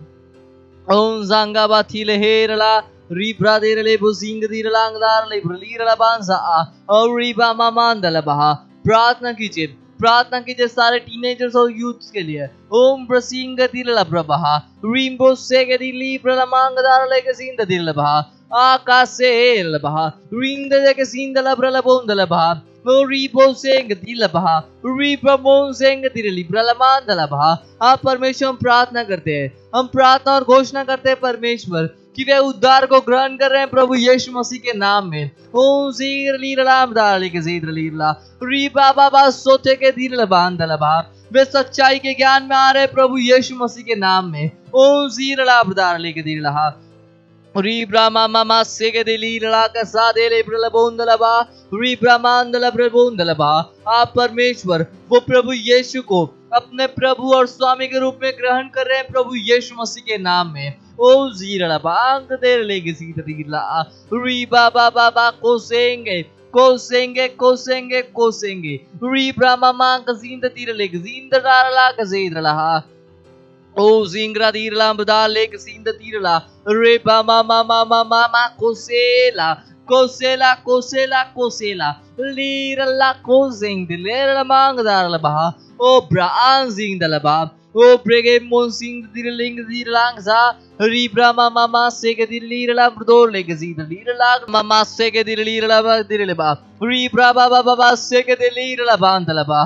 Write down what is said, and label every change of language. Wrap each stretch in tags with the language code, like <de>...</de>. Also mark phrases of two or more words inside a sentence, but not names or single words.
<hi>ओं जांगा बाथिले हेरला रिब्रा दिरले बुसिंग दिरलांग दारले ब्रलीरला बांसा और रिबा मामांदला बहा। प्रार्थना कीजिए सारे टीनेजर्स और यूथ्स के लिए। ओम ब्रसिंग दिरला प्रभा रिम्बो सेगे दिली प्रलमांग दारले कसीद दिरला बहा आकाशे लबहा रिंग दे के सिंदला ब्रलबोंद लबहा रिबो सेंग दिलबहा रिबोन सेंग दिरली ब्रलमान दलबहा। आप परमेश्वर प्रार्थना करते हैं, हम प्रार्थना और घोषणा करते हैं परमेश्वर कि वे उद्धार को ग्रहण कर रहे हैं प्रभु यीशु मसीह के नाम में। ओम जीर लीरलाम दाली के जीर लीरला री बाबा बा सोते के दिल बांध लबा वे सच्चाई के ज्ञान में आ रहे प्रभु यीशु मसीह के नाम में। ओ जीरला ब्रदार लेके दीरला री ब्रामा मामा सेगे दिली लड़ा का सादे ले प्रलबोंदलबा री ब्रह्मांडल प्रभुंदलबा। आप परमेश्वर वो प्रभु यीशु को अपने प्रभु और स्वामी के रूप में ग्रहण कर रहे हैं प्रभु यीशु मसीह के नाम में। ओ जीरला बांग देर लेगे सीतरीला री बाबा बाबा कोसेंगे कोसेंगे कोसेंगे कोसेंगे री ब्रामा मां कसींद तीर लेगे जींद डाला कसीदला ओ जिंगरा दीरला बदा लेके सींद तीरला रे बा मा मा मा मा मा मा कोसेला कोसेला कोसेला कोसेला लीरला कोजिंग दिलेरला मांगदारला बहा ओ ब्रान जिंग दलबा ओ ब्रेगे मोसिंग दिरलिंग दिरलांग सा री ब्रामा मामा सेके दिलीरला ब्रदोर लेके सींद लीरला मामा सेके दिलीरला दिरलेबा री ब्राबा बाबा बा सेके दिलीरला बांदलबा।</hi>